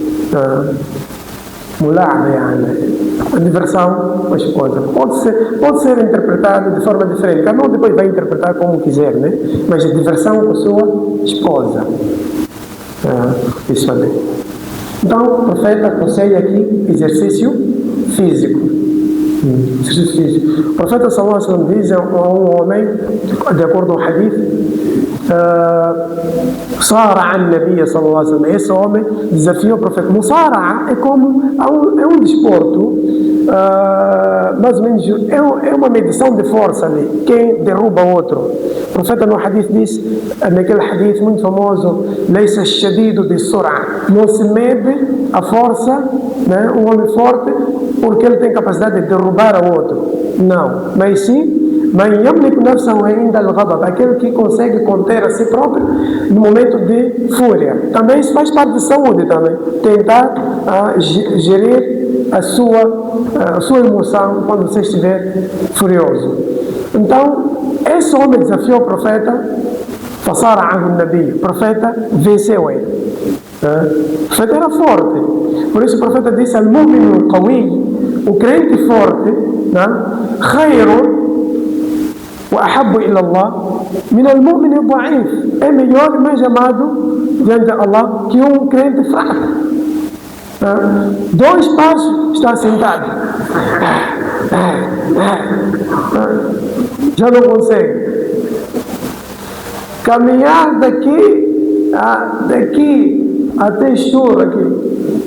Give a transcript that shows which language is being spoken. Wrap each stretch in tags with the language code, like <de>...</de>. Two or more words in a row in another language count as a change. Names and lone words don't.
<pt>A diversão com a esposa pode ser interpretado de forma diferente. Cada um depois vai interpretar como quiser, né? Mas a diversão com a sua esposa. Isso também. Então o profeta aconselha aqui exercício físico. O profeta</pt> <ar>صلى الله عليه وسلم</ar> <pt>diz a um homem, de acordo com o hadith,</pt> <ar>صارع النبي صلى الله عليه وسلم.</ar> <pt>Esse homem desafiou o profeta. Musara'a é como é um desporto, mais ou menos é uma medição de força ali. Quem derruba o outro. O profeta no hadith diz, naquele hadith muito famoso,</pt> <ar>ليس الشديد بالصرعة.</ar> <pt>Não se mede a força, né, um homem forte, porque ele tem capacidade de derrubar o outro. Não, mas sim</pt> <ar>من يملك نفسه عند الغضب,</ar> <pt>aquele que consegue conter a si próprio no momento de fúria. Também isso faz parte de saúde também. Tentar gerir a sua emoção quando você estiver furioso. Então, esse homem desafiou o profeta,</pt> <ar>فصارعه النبي.</ar> <pt>O profeta venceu ele. O profeta era forte. Por isso o profeta disse:</pt> <ar>المؤمن القوي,</ar> <pt>o crente forte,</pt> <ar>khayrun وأحب إلى الله من المؤمن الضعيف.</ar> <pt>É melhor e mais amado diante de Allah que um crente fraco. 2 passos está sentado, já não consegue caminhar daqui até Estura aqui.</pt>